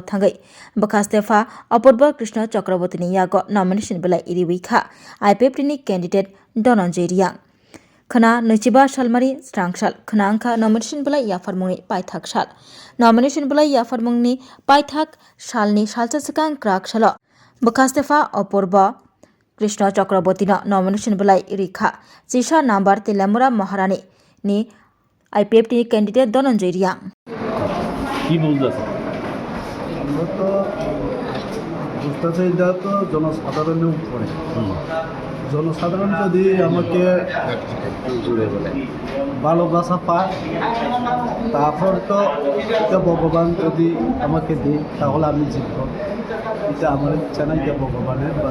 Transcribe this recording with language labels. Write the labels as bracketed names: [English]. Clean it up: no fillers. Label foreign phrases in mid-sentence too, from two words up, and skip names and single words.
[Kok Borok] थांगै बखास्तेफा अपूर्व कृष्ण चक्रवर्तीनि यागो नमिनेशन बलाय रिवैखा आईपीएफटीनि कैंडिडेट धनंजय रियांग खना नैजिबा सालमारि स्रांसाल खना अंखा नमिनेशन बलाय याफारमुंनि पाइथाक साल नमिनेशन बलाय याफारमुंनि पाइथाक सालनि सालसा सिगां क्राकशाल बखास्तेफा अपूर्व कृष्ण चक्रवर्तीनो नमिनेशन बलाय रिखा चेशा नम्बर तेलामुरा महारानी नि आईपीएफटी कैंडिडेट धनंजय रियांग [Bangla] কি বলতেছে আমরা তো বুঝতে চাই এটা তো জনসাধারণের উপরে জনসাধারণ যদি আমাকে ভালোবাসা পায় তারপর তো এটা ভগবান যদি আমাকে দেয় তাহলে আমি জিতব এটা আমার ইচ্ছা না এটা ভগবানের বা